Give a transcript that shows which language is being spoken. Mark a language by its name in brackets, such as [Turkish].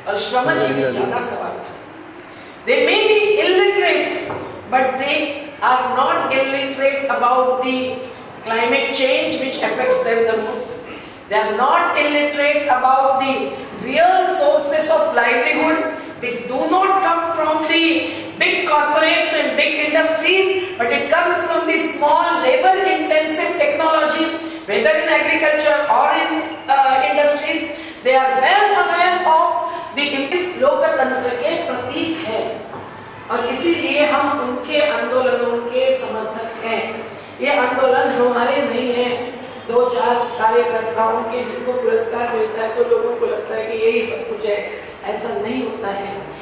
[Hindi] श्रम जी में ज्यादा सवाल था। [English] They may be illiterate, but they are not illiterate about the climate change which affects them the most. They are not illiterate about the real sources of livelihood which do not come from the big corporates and big industries, but it comes from the small labor intensive technology, whether in agriculture or in industries. They are well aware of the [Hindi] लोकतंत्र के प्रतीक है और इसीलिए हम उनके आंदोलनों के समर्थक हैं। ये आंदोलन हमारे नहीं है 2-4 कार्यकर्ताओं के जिनको पुरस्कार मिलता है तो लोगों को लगता है कि यही सब कुछ है, ऐसा नहीं होता है।